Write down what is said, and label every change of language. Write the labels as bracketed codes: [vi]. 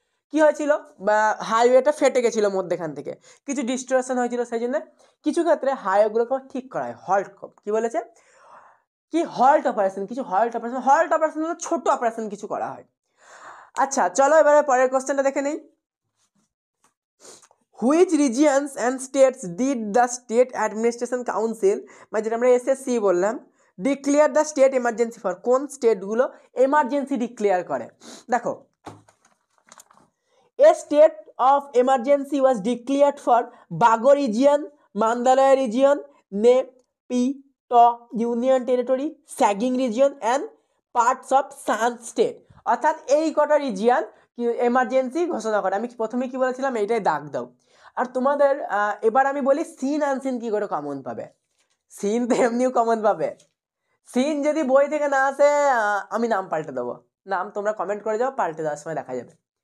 [bn] কী হয়েছিল, বা হাইওয়েটা ফেটে গেছিলো মধ্যেখান থেকে, কিছু ডিস্টোরেশন হয়েছিল, সেই জন্য কিছু ক্ষেত্রে হাইওয়েগুলোকে ঠিক করা হয়, হল্ট, কি বলেছে কি হল্ট অপারেশন, কিছু হল্ট অপারেশন হলো ছোট অপারেশন কিছু করা হয়। আচ্ছা চলো এবারে পরের কোশ্চেনটা দেখে নেই। [en] which regions and states did the state administration council, [bn] মানে যেটা আমরা SSC বললাম, [en] Declare the state emergency for? [bn] কোন স্টেটগুলো এমার্জেন্সি ডিক্লেয়ার করে? [en] দেখো, a state of emergency was declared for Bago region, Mandalaya region, Naypyidaw Union Territory, Saging region and parts of Shan state। [bn] অর্থাৎ এই কটা রিজিয়ন এমার্জেন্সি ঘোষণা করে। আমি প্রথমে কি বলেছিলাম, এইটাই দাগ দাও। আর তোমাদের এবার আমি বলি সিন আনসিন কি করে কমন পাবে। সিন তো এমনিও কমন পাবে, সিন যদি বই থেকে না আসে আমি নাম পাল্টে দেবো, নাম তোমরা কমেন্ট করে যাও, পাল্টে দেওয়ার সময় দেখা যাবে।